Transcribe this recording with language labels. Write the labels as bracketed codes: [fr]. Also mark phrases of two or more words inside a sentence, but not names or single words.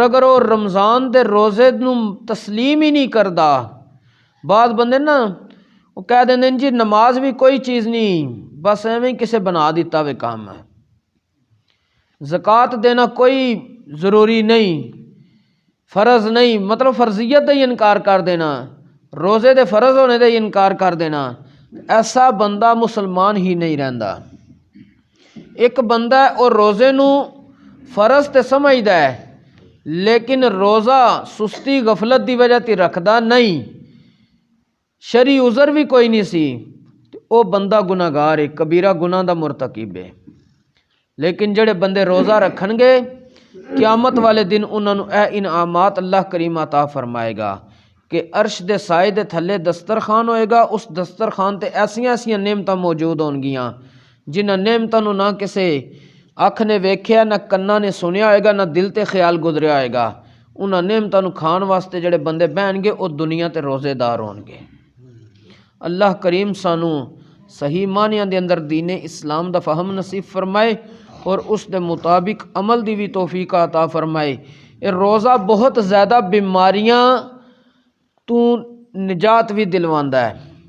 [pa] اگر وہ رمضان دے روزے نو تسلیم ہی نہیں کردا، بعض بندے نا وہ کہہ دیندے جی نماز بھی کوئی چیز نہیں، بس ایویں کسے بنا دیتا ہوئے کام ہے، زکوٰۃ دینا کوئی ضروری نہیں، فرض نہیں، مطلب فرضیت دا ہی انکار کر دینا، روزے دے فرض ہونے دے ہی انکار کر دینا، ایسا بندہ مسلمان ہی نہیں رہندا۔ ایک بندہ ہے اور روزے نو فرض تے سمجھدا ہے لیکن روزہ سستی غفلت دی وجہ تے رکھدا نہیں، شرعی عذر بھی کوئی نہیں سی، او بندہ گناہگار ہے، کبیرہ گناہ دا مرتکب ہے۔ لیکن جڑے بندے روزہ رکھن گے قیامت والے دن انہاں نو اے انعامات اللہ کریم عطا فرمائے گا کہ عرش دے سائے دے تھلے دسترخوان ہوئے گا، اس دسترخوان تے ایسیاں ایسیاں نعمتاں موجود ہون گیاں جنہاں نعمتاں نو نہ کسے اکھ نے ویکھیا، نہ کناں نے سنیا ہوئے گا، نہ دل تے خیال گزریا ہوئے گا۔ انہاں نعمتاں نو کھان واسطے جڑے بندے بہن گے وہ دنیا تے روزے دار ہون گے۔ اللہ کریم سانو صحیح معنیاں دے اندر دین اسلام دا فہم نصیب فرمائے اور اس دے مطابق عمل دی بھی توفیق عطا فرمائے۔ یہ روزہ بہت زیادہ بیماریاں تو نجات بھی دلواندا ہے۔